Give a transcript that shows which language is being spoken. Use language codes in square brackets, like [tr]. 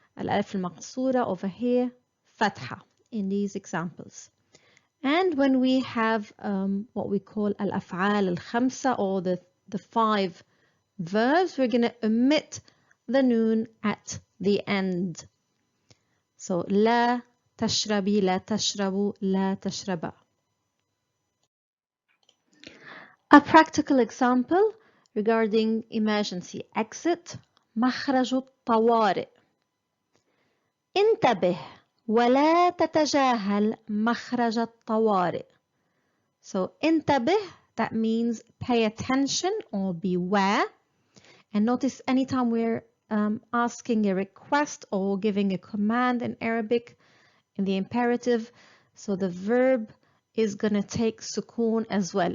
[en] الألف المقصورة over here فتحة in these examples. And when we have what we call الأفعال الخمسة or the 5 verbs, we're going to omit the noon at the end. So [ar] لا تشربي, لا تشربوا, لا تشربا. [en] A practical example regarding emergency exit. [ar] مخرج الطوارئ. انتبه ولا تتجاهل مخرج الطوارئ. [en] So انتبه, that means pay attention or beware. And notice anytime we're asking a request or giving a command in Arabic in the imperative, so the verb is going to take sukoon as well.